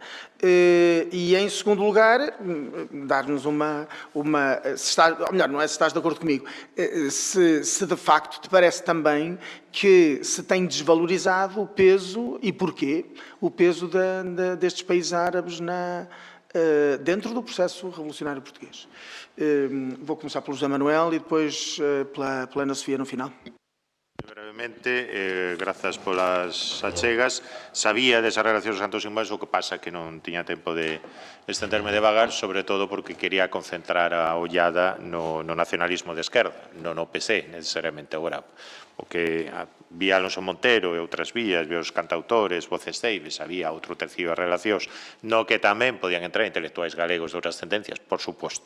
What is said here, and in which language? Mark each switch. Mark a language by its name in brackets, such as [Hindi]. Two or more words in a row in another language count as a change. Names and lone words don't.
[Portuguese] E, em segundo lugar, dar-nos não é se estás de acordo comigo, se de facto te parece também que se tem desvalorizado o peso, e porquê, o peso destes países árabes dentro do processo revolucionário português. Vou começar pelo José Manuel e depois pela Ana Sofia no final. [Galician] Brevemente, grazas polas achegas. Sabía desas relacións dos Santos Inmóviles, o que pasa que non tiña tempo de estenderme devagar, sobre todo porque quería concentrar a ollada no nacionalismo de esquerda, non no PC, necesariamente agora. O que vía Alonso Montero e outras vías, vía os cantautores, voces ceibes, había outro tercio de relacións, no que tamén podían entrar intelectuais galegos de outras tendencias, por suposto.